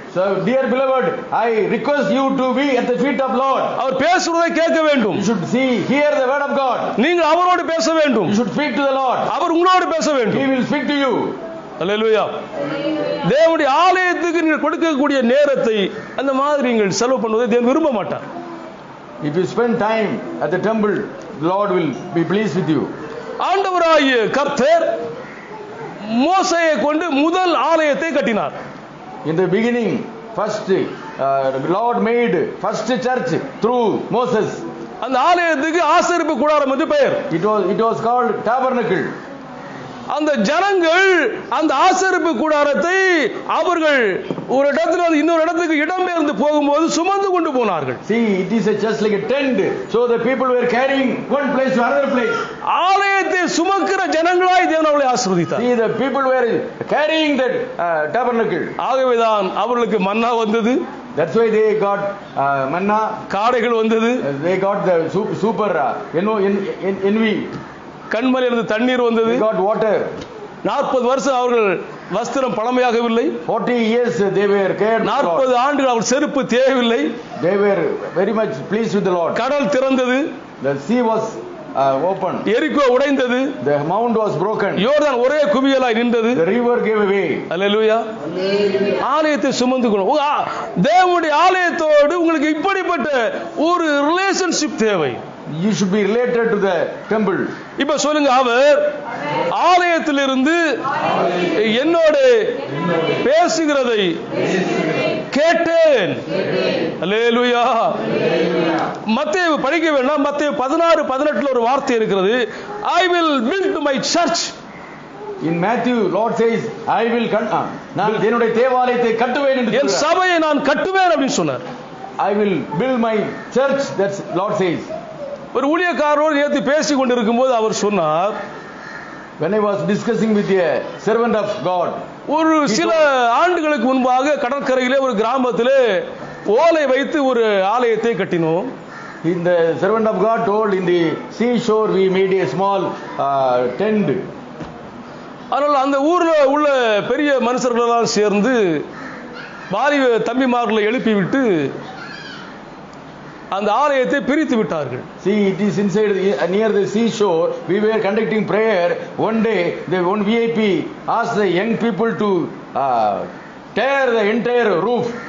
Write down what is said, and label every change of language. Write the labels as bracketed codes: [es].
[en] So dear beloved, I request you to be at the feet of Lord. [ta] அவர் பேசுவதை கேட்க வேண்டும். [en] You should hear the word of God. [ta] நீங்கள் அவரோடு பேச வேண்டும். [en] You should speak to the Lord. [ta] அவர் உங்களோடு பேச வேண்டும். [en] He will speak to you. [ta] அல்லேலூயா. தேவனுடைய ஆலயத்துக்கு நீங்கள் கொடுக்கக்கூடிய நேரத்தை அந்த மாதிரி நீங்கள் செலவு பண்ணுவதை தேவன் விரும்ப மாட்டார். [en] If you spend time at the temple, the Lord will be pleased with you. [ta] ஆண்டவராகிய கர்த்தர் மோசேயை கொண்டு முதல் ஆலயத்தை கட்டினார். [en] In the beginning, first Lord made first church through Moses. [ta] அந்த ஆலயத்துக்கு ஆசரிப்பு கூடாரம் என்று பெயர். [en] It was called tabernacle. [ta] அந்த ஜனங்கள் அந்த ஆசரிப்பு கூடாரத்தை அவர்கள் ஒரு இடத்துல இன்னொரு இடத்துக்கு இடம்பெயர்ந்து போகும்போது சுமந்து கொண்டு போனார்கள். [en] See, it is just like a tent. So the people were carrying one place to another place. [ta] ஆலயத்தை சுமக்கிற ஜனங்களாய் தேவன் அவர்களை ஆசீர்வதித்தார். [en] See, the people were carrying that tabernacle. [ta] ஆகவேதான் அவர்களுக்கு மன்னா வந்தது. [en] That's why they got manna. [ta] காடைகள் வந்தது, [en] They got the super envy. [ta] கண்மலையில் இருந்து தண்ணீர் வந்தது. [en] They got water. [ta] 40 வருஷம் அவர்கள் வஸ்திரம் பழமையாகவில்லை. [en] 40 years they were cared for. [ta] 40 ஆண்டுகள் அவர் செருப்பு தேவையில்லை. [en] They were very much pleased with the Lord. [ta] கடல் திறந்தது, [en] The sea was open. [ta] எரிகோ உடைந்தது, [en] The mount was broken. [ta] யோர்தான் ஒரே குவியலாய் நின்றது. [en] The river gave away. [ta] அல்லேலூயா. ஆலயத்தை சுமந்து கொள்ளும். தேவனுடைய ஆலயத்தோடு உங்களுக்கு இப்படிப்பட்ட ஒரு ரிலேஷன்ஷிப் தேவை. [en] You should be related to the temple. [ta] இப்ப சொல்லுங்க, அவர் ஆலயத்திலிருந்து என்னோடு பேசுகிறதை கேட்டேன். அல்லேலூயா. மத்தேயு படிக்க வேண்டாம். மத்தேயு 16:18 ஒரு வார்த்தை இருக்கிறது. [en] I will build my church. In Matthew, Lord says, I will [ta] நான் என்னுடைய தேவாலயத்தை கட்டுவேன் என்று என் சபையை நான் கட்டுவேன் அப்படின்னு சொன்னார். [en] I will build my church, that's Lord says. [ta] ஒரு ஊழியக்காரரோடு நேற்று பேசிக் கொண்டிருக்கும் போது அவர் சொன்னார், [en] When I was discussing with a servant of God, [ta] ஒரு சில ஆண்டுகளுக்கு முன்பாக கடற்கரையிலே ஒரு கிராமத்திலே ஓலை வைத்து ஒரு ஆலயத்தை கட்டினோம். [en] in the servant of God told, in the seashore we made a small tent. [ta] அதனால் அந்த ஊர்ல உள்ள பெரிய மனுஷர்கள் எல்லாம் சேர்ந்து வாலிப தம்பிமார்களை எழுப்பி விட்டு அந்த ஆலயத்தை பிரித்து விட்டார்கள். [en] See, it is inside near the seashore. We were conducting prayer. One day, the one VIP asked the young people to tear the entire roof.